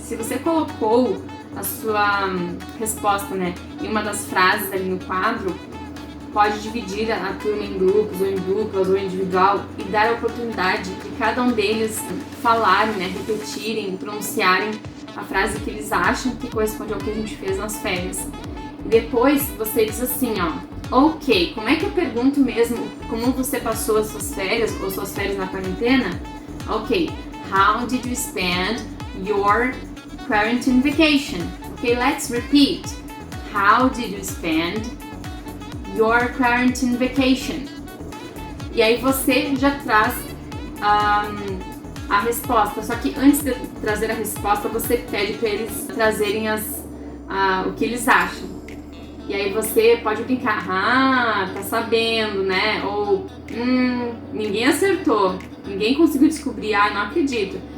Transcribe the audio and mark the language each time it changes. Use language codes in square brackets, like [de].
[pt] Se você colocou a sua resposta, né, em uma das frases ali no quadro, pode dividir a turma em grupos, ou em duplas, ou individual, e dar a oportunidade de cada um deles falarem, né, repetirem, pronunciarem a frase que eles acham que corresponde ao que a gente fez nas férias. E depois você diz assim, ó, ok, como é que eu pergunto mesmo como você passou as suas férias, ou suas férias na quarentena? [en] Ok, how did you spend your quarantine vacation? Okay, let's repeat. How did you spend your quarantine vacation? [pt] E aí você já traz a resposta, só que antes de trazer a resposta, você pede para eles trazerem o que eles acham. E aí você pode brincar, tá sabendo, né? Ou, ninguém acertou, ninguém conseguiu descobrir, não acredito.